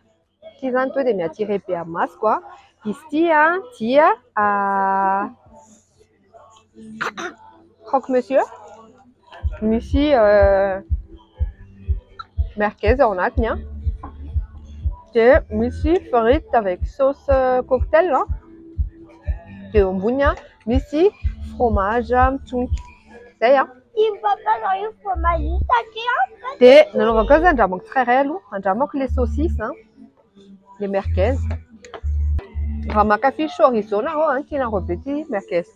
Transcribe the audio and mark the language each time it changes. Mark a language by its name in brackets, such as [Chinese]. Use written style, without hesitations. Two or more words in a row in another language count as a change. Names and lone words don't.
[Malagasy] Ity izany tonga dia mi-attiré be amin'ny masoko. Izy ity dia [French] croque monsieur, [Malagasy] misy merguez ao anatiny, dia misy [French] frites avec sauce cocktail, [Malagasy] dia eo ambony misy fromage mitsoniky izay dia nanaovako azy andramako tsirairay aloha, andramako ilay saucisse, ilay merguez. Raha mankafy chorizo nareo tianareo be ity merguez ity.